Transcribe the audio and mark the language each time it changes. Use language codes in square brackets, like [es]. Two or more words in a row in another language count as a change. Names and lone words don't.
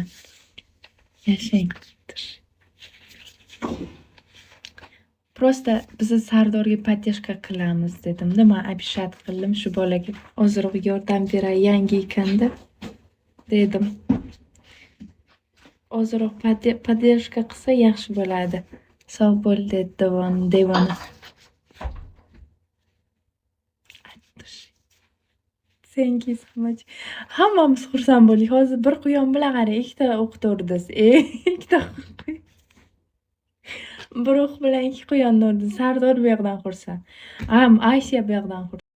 [uz] Yashang. Просто biz Sardorga поддержка qilamiz dedim-da, men обещать qildim shu bolaga ozroq yordam beray, yangi ekanda dedim. Ozroq поддержка qilsa yaxshi bo'ladi. Sog' bo'l dedi devona. [en] Thank you so much. [uz] Hammamiz xursand bo'ldik. Hozir bir quyon bilan qarang, ikkita o'qni urdiz. Ikkita bir o'q bilan 2 quyonni urdi. Sardor bu yoqdan xursand. Aysiya bu yoqdan xursand.